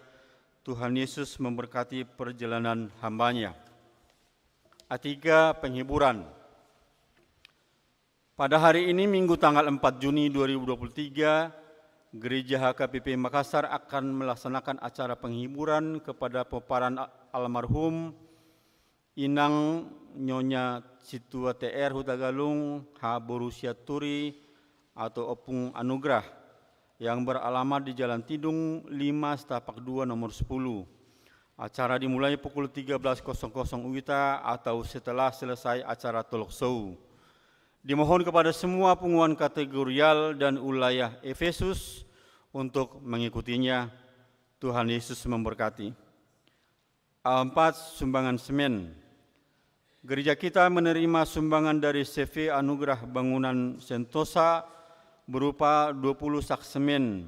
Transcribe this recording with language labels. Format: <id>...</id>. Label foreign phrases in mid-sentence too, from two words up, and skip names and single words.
<id>Tuhan Yesus memberkati perjalanan hambanya. A3, penghiburan. Pada hari ini Minggu tanggal 4 Juni 2023, Gereja HKBP Makassar akan melaksanakan acara penghiburan kepada peparan almarhum Inang Nyonya Situa TR Hutagalung H. Borusia Turi atau Opung Anugrah yang beralamat di Jalan Tidung 5 Setapak 2 nomor 10. Acara dimulai pukul 13.00 WITA atau setelah selesai acara</id> <en>talk show.</en> <id>Dimohon kepada semua pengumuman kategorial dan wilayah Efesus untuk mengikutinya. Tuhan Yesus memberkati. A4, sumbangan semen. Gereja kita menerima sumbangan dari CV Anugerah Bangunan Sentosa berupa 20 sak semen.</id>